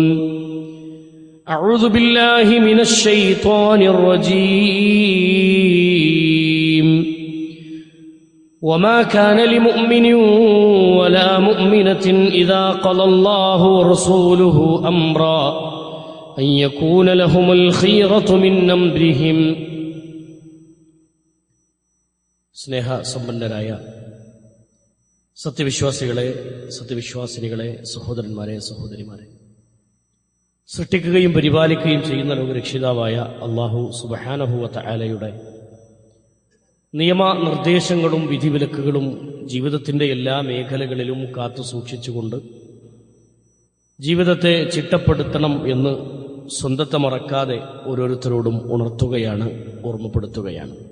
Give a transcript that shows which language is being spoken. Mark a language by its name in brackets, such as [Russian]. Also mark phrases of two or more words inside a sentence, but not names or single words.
[Arabic] أعوذ بالله من الشيطان الرجيم. وما كان لمؤمن ولا مؤمنة إذا قضى الله ورسوله أمرا أن يكون لهم الخيرة من أمرهم. [Malayalam] സ്നേഹ സമ്പന്നരായ സത്യവിശ്വാസികളെ, സത്യവിശ്വാസിനികളെ, സഹോദരന്മാരെ, സഹോദരിമാരെ, സൃഷ്ടിക്കുകയും പരിപാലിക്കുകയും ചെയ്യുന്ന ലോകരക്ഷിതാവായ [Arabic] الله سبحانه و تعالى [Malayalam] നിയമനിർദ്ദേശങ്ങളും വിധിവിലക്കുകളും ജീവിതത്തിൻ്റെ എല്ലാ മേഖലകളിലും കാത്തു സൂക്ഷിച്ചുകൊണ്ട് ജീവിതത്തെ ചിട്ടപ്പെടുത്തണം എന്ന് സ്വന്തത്തെ മറക്കാതെ ഓരോരുത്തരോടും ഉണർത്തുകയാണ്, ഓർമ്മപ്പെടുത്തുകയാണ്.